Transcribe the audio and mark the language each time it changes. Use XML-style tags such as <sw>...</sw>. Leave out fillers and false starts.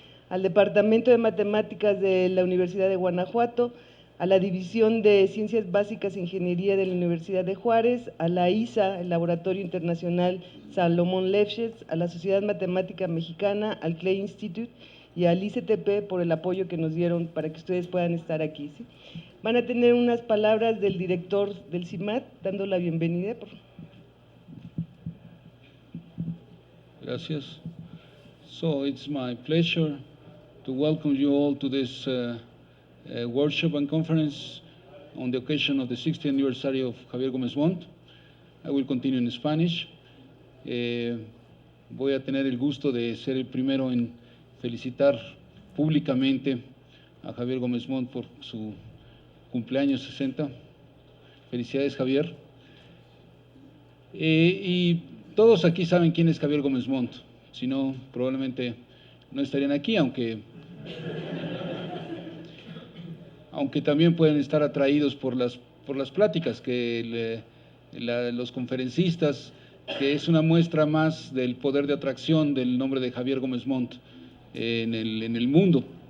<es>al Departamento de Matemáticas de la Universidad de Guanajuato, a la División de Ciencias Básicas e Ingeniería de la Universidad de Juárez, a la ISA, el Laboratorio Internacional Salomón Lefschetz, a la Sociedad Matemática Mexicana, al Clay Institute y al ICTP por el apoyo que nos dieron para que ustedes puedan estar aquí, ¿sí? Van a tener unas palabras del director del CIMAT, dando la bienvenida. Gracias.</es> <en>So it's my pleasure to welcome you all to this workshop and conference on the occasion of the 60th anniversary of Javier Gómez Montt. I will continue in Spanish.</en> <es>Voy a tener el gusto de ser el primero en felicitar públicamente a Javier Gómez Montt por su cumpleaños 60. Felicidades, Javier. Y todos aquí saben quién es Javier Gómez Montt, si no, probablemente no estarían aquí, aunque también pueden estar atraídos por las pláticas que los conferencistas, que es una muestra más del poder de atracción del nombre de Javier Gómez Montt en el mundo.</es>